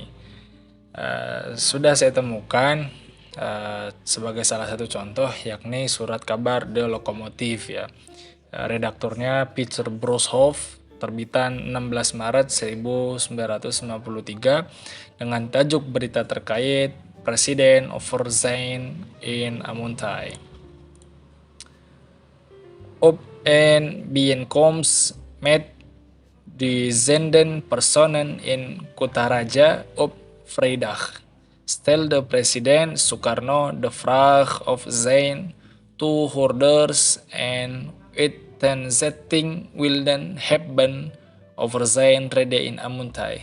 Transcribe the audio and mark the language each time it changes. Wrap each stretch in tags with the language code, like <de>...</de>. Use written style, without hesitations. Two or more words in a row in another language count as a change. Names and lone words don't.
<id>Sudah saya temukan sebagai salah satu contoh, yakni surat kabar The Lokomotif ya. Redakturnya Peter Broshoff, terbitan 16 Maret 1993 dengan tajuk berita terkait Presiden Overzijn in Amuntai.</id> <nl>Op een bijeenkomst met duizenden personen in Kutaraja op vrijdag stelde president Soekarno de vraag of zijn toehoorders en uiteenzetting wilden hebben over zijn reden in Amuntai.</nl>